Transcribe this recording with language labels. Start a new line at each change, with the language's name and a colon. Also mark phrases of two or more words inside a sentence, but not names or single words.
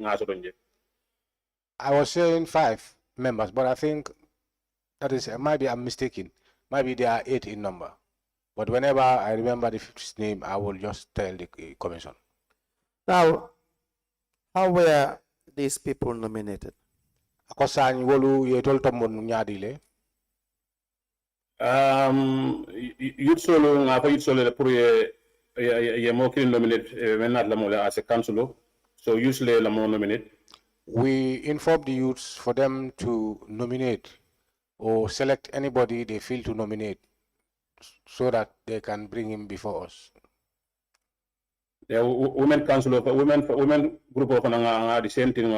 English: I was saying 5 members, but I think that is maybe I'm mistaken. Maybe there are 8 in number. But whenever I remember the fifth name, I will just tell the commission. Now, how were these people nominated?
Mandingo: Akosani wolu yetol tombon nyadile. Youth solo ngapa youth solo pour ye mo kin nominate menat la mo
English: as a councilor,
Mandingo: so usually la mo nominate.
English: We inform the youths for them to nominate or select anybody they feel to nominate so that they can bring him before us. The women council of women group of the same thing.